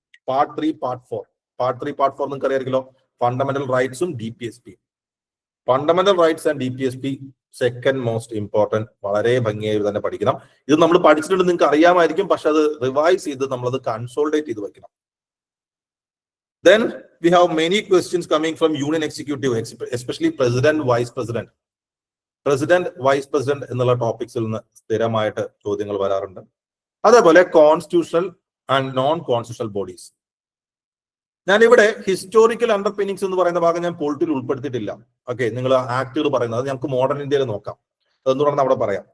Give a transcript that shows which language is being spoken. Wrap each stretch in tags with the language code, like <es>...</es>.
<ml>Part 3, part 4 നിങ്ങൾക്ക് അറിയാമല്ലോ, fundamental റൈറ്റ്സും DPSP.</ml> <en>Fundamental rights and DPSP second most important.</en> <ml>വളരെ ഭംഗിയായി തന്നെ പഠിക്കണം. ഇത് നമ്മൾ പഠിച്ചിട്ടുണ്ട്, നിങ്ങൾക്ക് അറിയാമായിരിക്കും, പക്ഷെ അത് റിവൈസ് ചെയ്ത് നമ്മളത് കൺസോൾഡേറ്റ് ചെയ്ത് വെക്കണം.</ml> <en>Then we have many questions coming from Union Executive, especially President, Vice President.</en> <ml>President, Vice President എന്നുള്ള ടോപ്പിക്സിൽ നിന്ന് സ്ഥിരമായിട്ട് ചോദ്യങ്ങൾ വരാറുണ്ട്. അതേപോലെ</ml> <en>Constitutional and non constitutional bodies.</en> <ml>ഞാനിവിടെ ഹിസ്റ്റോറിക്കൽ അണ്ടർപിന്നിങ്സ് എന്ന് പറയുന്ന ഭാഗം ഞാൻ പൊളിറ്റിയിൽ ഉൾപ്പെടുത്തിയിട്ടില്ല. ഓക്കെ, നിങ്ങൾ ആക്ടുകൾ പറയുന്നത് ഞങ്ങൾക്ക് മോഡേൺ ഇന്ത്യയിൽ നോക്കാം, അതെന്തുകൊണ്ടാണ് അവിടെ പറയാം.</ml>